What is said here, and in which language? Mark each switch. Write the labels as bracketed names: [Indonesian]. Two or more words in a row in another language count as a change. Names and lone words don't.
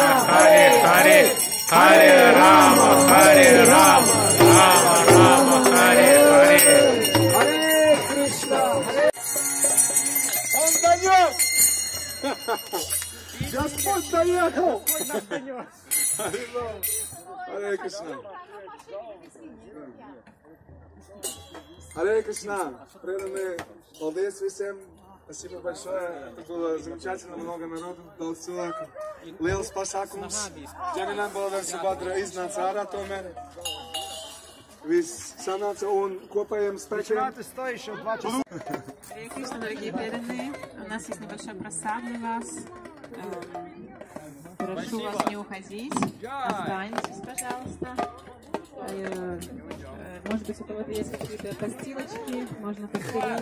[Sanskrit] Hare Hare, Hare Rama, Hare Rama, Rama Rama, Hare Hare. Hare Krishna Hare. [Russian] Он донес! Господь доехал! Харе Кришна. Харе Кришна. Преданные, молодец всем. Спасибо большое. Это было замечательно, много народу. [Latvian] Daudz cilvēku. Liels pasākums. Ģeminām Balavēr Subhadra iznāca ārā tomēr. Viss sanāca un kopējiem spēkiem. [Russian] Харе Кришна, дорогие преданные, у нас есть небольшой просад для вас. Прошу вас не уходить, останьтесь, пожалуйста. Может быть, у кого-то есть какие-то постилочки, можно постелить.